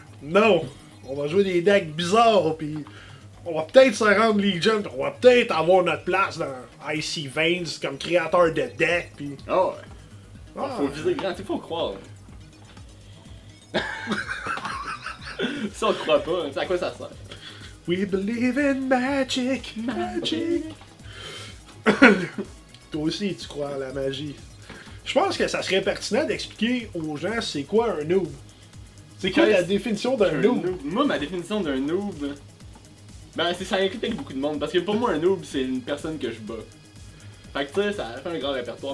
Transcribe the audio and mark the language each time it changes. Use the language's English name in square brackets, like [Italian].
[French] Non, on va jouer des decks bizarres, puis on va peut-être se rendre Legion, on va peut-être avoir notre place dans Icy Veins comme créateur de deck, puis... Ah ouais. Ah, Faut viser grand, tu faut croire. Si on croit pas, tu sais à quoi ça sert? [English] We believe in magic, magic. [French] Toi aussi, tu crois en la magie. Je pense que ça serait pertinent d'expliquer aux gens c'est quoi un noob. C'est quoi la définition d'un noob? Moi, ma définition d'un noob, ben c'est ça inclut avec beaucoup de monde. Parce que pour moi, un noob, c'est une personne que je bats. Fait que tu sais, ça fait un grand répertoire.